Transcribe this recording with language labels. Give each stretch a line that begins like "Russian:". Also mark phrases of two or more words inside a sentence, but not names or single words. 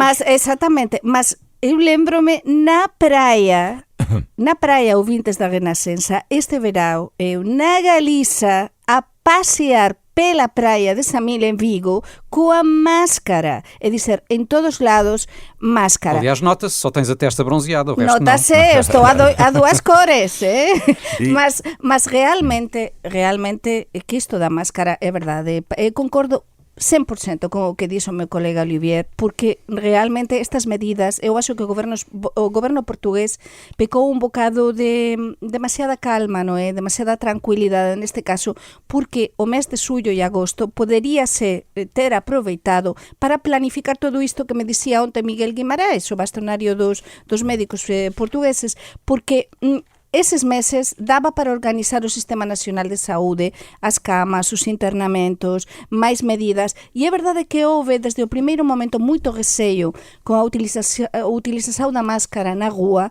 Portuguese: Mas, exatamente, mas eu lembro-me na praia, ouvintes da Renascença, este verão, eu na Galiza, a passear pela praia de Samil
Galician: en Vigo coa máscara,
Portuguese: é dizer, em todos lados, máscara. Aliás, nota-se, só tens a testa bronzeada, o resto não. Nota-se, eu estou a duas cores, mas realmente, que isto da máscara é verdade, eu concordo 100%
Galician: con o que dixo o meu colega Olivier, porque realmente estas medidas, eu acho que o goberno portugués pecou un bocado de demasiada calma, non é? Demasiada tranquilidade neste caso, porque o mes de xullo e agosto poderíase ter aproveitado para planificar todo isto que me dicía onte Miguel Guimaraes, o bastonario dos médicos portugueses, porque eses meses daba para organizar o Sistema Nacional de Saúde, as camas, os internamentos, máis medidas, e é verdade que houve desde o primeiro momento moito receio con a utilización da máscara na rúa.